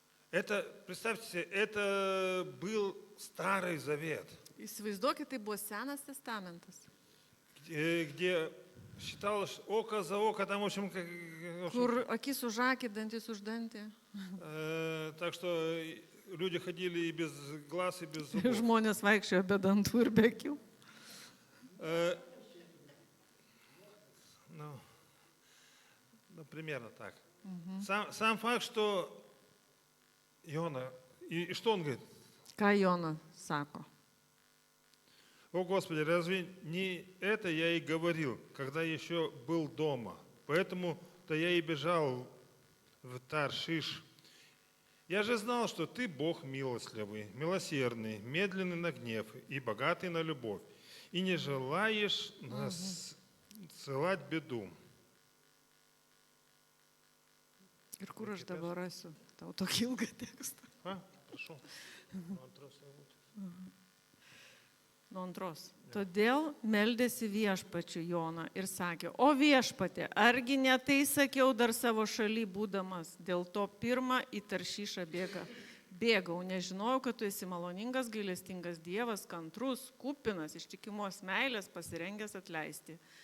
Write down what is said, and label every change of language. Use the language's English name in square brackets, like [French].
[Russian] Это, представьте себе, это был Старый Завет, [Lithuanian] Įsivaizduokit, tai buvo Senas testamentas, [Russian] где считалось око за око, там, в общем, [Lithuanian] kur akis už akį, dantis už dantį. [Russian] так что люди ходили и без глаз, и без зубов. [Lithuanian] Žmonės vaikščiojo be dantų ir be akių. [Russian] Ну, примерно так. Сам факт, что Иона, и что он говорит? [Lithuanian] Ką Jona sako? [Russian] О, Господи, разве не это я и говорил, когда еще был дома? Поэтому-то я и бежал в Таршиш. Я же знал, что ты Бог милостливый, милосердный, медленный на гнев и богатый на любовь, и не желаешь насылать беду. [Lithuanian] Ir kur aš dabar rasiu tau tokį ilgą tekstą? [Russian] Прошу. [Lithuanian] Nuo antros. Todėl meldėsi viešpačiu Jona ir sakė, o viešpatė, argi ne tai sakiau dar savo šaly būdamas, dėl to pirmą į Taršyšą bėgau, nežinojau, kad tu esi maloningas, gailestingas Dievas, kantrus, kupinas, ištikimos meilės, pasirengęs atleisti.